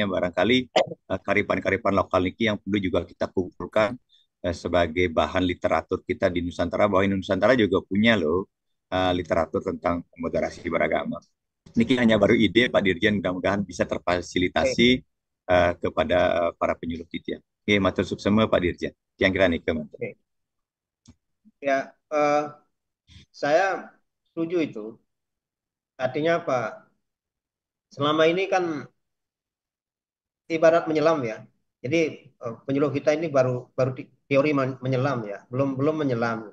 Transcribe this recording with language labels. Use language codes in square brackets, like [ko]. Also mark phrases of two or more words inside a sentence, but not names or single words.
[id] Barangkali karifan-karifan lokal ini yang perlu juga kita kumpulkan sebagai bahan literatur kita di Nusantara, bahwa Nusantara juga punya loh literatur tentang moderasi beragama. Ini hanya baru ide Pak Dirjen, mudah-mudahan bisa terfasilitasi kepada para penyuluh kita. Oke, [ban] matur suksema Pak Dirjen. [id] Yang kira nih kementerian. Ya, saya setuju itu. Artinya apa? Selama ini kan ibarat menyelam ya. Jadi penyuluh kita ini baru teori menyelam ya, belum menyelam.